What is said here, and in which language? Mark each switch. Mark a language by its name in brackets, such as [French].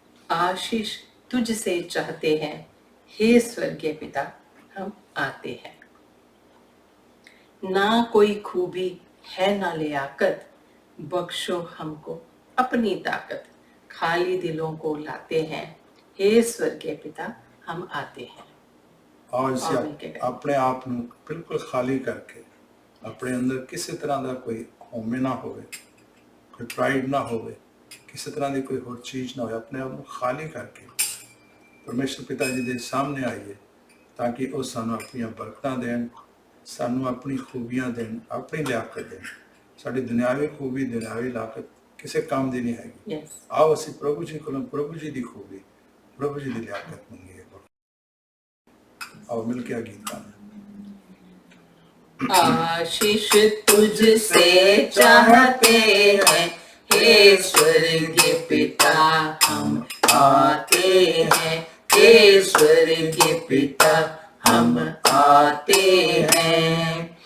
[Hindi] आशीष तुझसे चाहते हैं, हे स्वर्गीय पिता हम आते हैं। ना कोई खूबी है ना लियाकत, बख्शो हमको अपनी ताकत, खाली दिलों को लाते हैं, हे स्वर्गीय पिता हम आते हैं। [Punjabi] और अपने आप ਨੂੰ ਬਿਲਕੁਲ ਖਾਲੀ ਕਰਕੇ, ਆਪਣੇ ਅੰਦਰ ਕਿਸੇ ਤਰ੍ਹਾਂ ਦਾ ਕੋਈ ਹੋਮੇ ਨਾ ਹੋਵੇ, ਕੋਈ ਪ੍ਰਾਈਡ ਨਾ ਹੋਵੇ, ਕਿਸੇ ਤਰ੍ਹਾਂ ਦੀ ਕੋਈ ਹੋਰ ਚੀਜ਼ ਨਾ ਹੋਵੇ, ਆਪਣੇ ਆਪ ਨੂੰ ਖਾਲੀ ਕਰਕੇ ਪਰਮੇਸ਼ਰ ਪਿਤਾ ਜੀ ਦੇ ਸਾਹਮਣੇ ਆਈਏ, ਤਾਂ ਕਿ ਉਹ ਸਾਨੂੰ ਆਪਣੀਆਂ ਬਰਕਤਾਂ ਦੇਣ, ਸਾਨੂੰ ਆਪਣੀ ਖੂਬੀਆਂ ਦੇਣ, ਆਪਣੀ ਲਿਆਕਤ ਦੇਣ। ਸਾਡੀ ਦੁਨਿਆਵੀ ਖੂਬੀ, ਦੁਨਿਆਵੀ ਲਿਆਕਤ ਕਿਸੇ ਕੰਮ ਦੀ ਨਹੀਂ ਹੈਗੀ। ਆਓ ਅਸੀਂ ਪ੍ਰਭੂ ਜੀ ਕੋਲੋਂ ਪ੍ਰਭੂ ਜੀ ਦੀ ਖੂਬੀ, ਪ੍ਰਭੂ ਜੀ ਦੀ ਲਿਆਕਤ ਮੰਗੀਏ। [Hindi] आओ मिलके गीत गाना। आशीष तुझसे चाहते हैं, हे स्वर्गीय पिता हम आते हैं, हे स्वर्गीय पिता हम आते हैं।